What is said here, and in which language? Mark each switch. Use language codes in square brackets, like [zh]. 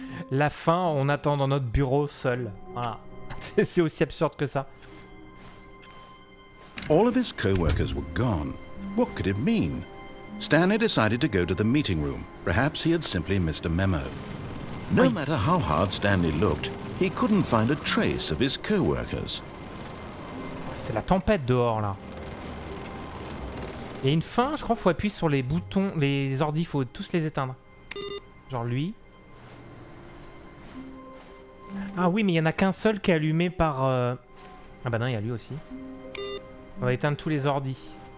[fr] La fin, on attend dans notre bureau seul. Voilà. C'est aussi absurde que ça. [en] All of his co-workers were gone. What could it mean? Stanley decided to go to the meeting room. Perhaps he had simply missed a memo. No matter how hard Stanley looked, he couldn't find a trace of his co-workers. [fr] C'est la tempête dehors, là. Et une fin, je crois qu'il faut appuyer sur les boutons, les ordis, il faut tous les éteindre. Genre lui. Ah oui, mais il n'y en a qu'un seul qui est allumé par... Ah bah non, il y a lui aussi. On va éteindre tous les ordis.